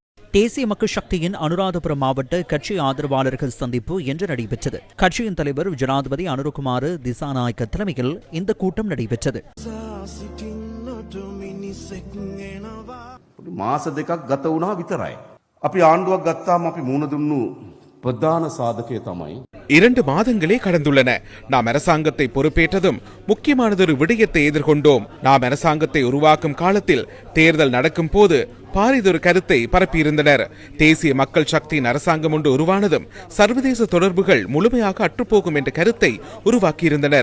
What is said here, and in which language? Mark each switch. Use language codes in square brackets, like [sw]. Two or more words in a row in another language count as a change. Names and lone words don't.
[ta] தேசிய மக்கள் சக்தியின் அனுராதபுரம் மாவட்ட கட்சி ஆதரவாளர்கள் சந்திப்பு இன்று நடைபெற்றது. கட்சியின் தலைவர் ஜனாதிபதி அனுரகுமார் திசாநாயக்க தலைமையில் இந்த கூட்டம் நடைபெற்றது. [si] මාස දෙකක් ගත වුණා විතරයි. අපි ආණ්ඩුවක් ගත්තාම අපි මුණ දුන්නු ප්‍රධාන සාධකය තමයි [ta] 2 மாதங்களே கடந்துள்ளன. நாம் அரசாங்கத்தை பொறுப்பேற்றதும் முக்கியமானதொரு விடயத்தை எதிர்கொண்டோம். நாம் அரசாங்கத்தை உருவாக்கும் காலத்தில் தேர்தல் நடக்கும் போது பாரிதொரு கருத்தை பரப்பியிருந்தனர். தேசிய மக்கள் சக்தியின் அரசாங்கம் ஒன்று உருவானதும் சர்வதேச தொடர்புகள் முழுமையாக அற்றுப்போகும் என்ற கருத்தை உருவாக்கியிருந்தனர்.